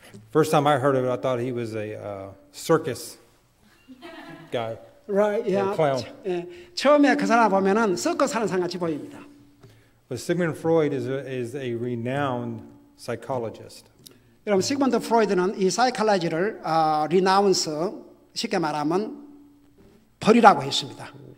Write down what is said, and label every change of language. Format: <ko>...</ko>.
<en>First time I heard of it, I thought he was a circus guy. Right, yeah. clown.</en> <ko>예, 처음에 그 사람 보면은 서커스 하는 사람 같이 보입니다.</ko> <en>But Sigmund Freud is a renowned psychologist.</en> <ko>여러분, 시그먼드 프로이드는 이 사이콜로지를 리나운스 쉽게 말하면 벌이라고 했습니다.</ko>